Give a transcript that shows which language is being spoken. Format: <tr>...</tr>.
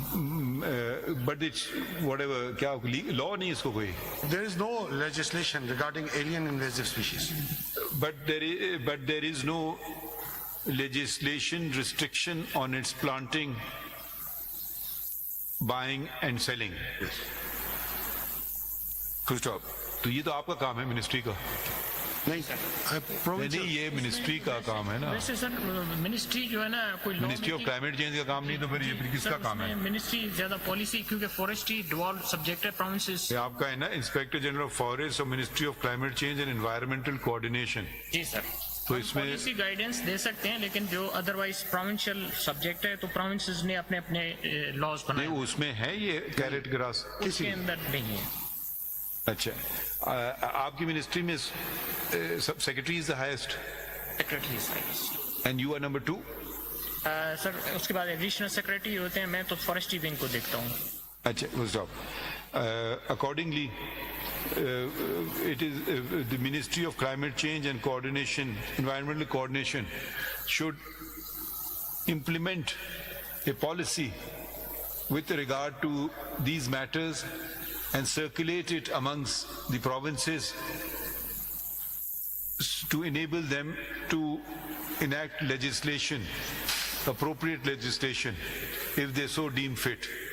<en>But it's whatever,</en> <hi>क्या law नहीं इसको कोई?</hi> <en>There is no legislation regarding alien invasive species. But there is no legislation restriction on its planting, buying and selling. Yes. Full stop.</en> <hi>तो ये तो आपका काम है मिनिस्ट्री का. नहीं नहीं, ये मिनिस्ट्री का काम है ना, वैसे सर मिनिस्ट्री जो है ना कोई मिनिस्ट्री ऑफ क्लाइमेट चेंज का काम नहीं, तो फिर ये किसका काम है? मिनिस्ट्री ज्यादा पॉलिसी, क्योंकि फॉरेस्ट्री डिवॉल्व सब्जेक्ट है प्रोविंसेस। ये आपका है ना, इंस्पेक्टर जनरल ऑफ फॉरेस्ट और ministry of climate change and environmental coordination. Ji sir, तो इसमें पॉलिसी गाइडेंस दे सकते हैं, लेकिन जो अदरवाइज प्रोविंशियल सब्जेक्ट है तो प्रोविंसेस ने अपने अपने लॉज बनाए, नहीं, उसमें है ये कैरेट ग्रास उसके अंदर नहीं है। अच्छा, आपकी मिनिस्ट्री में secretary</hi> <en>is the highest</en> <hi>secretary</hi> <en>And you are number 2?</en> <hi>Sir उसके बाद एडिशनल सेक्रेटरी होते हैं, मैं तो फॉरेस्ट्री विंग को देखता हूँ। अच्छा, वो stop.</hi> <en>Accordingly it is the Ministry of Climate Change and Coordination, Environmental Coordination, should implement a policy with regard to these matters and circulate it amongst the provinces to enable them to enact legislation, appropriate legislation, if they so deem fit.</en>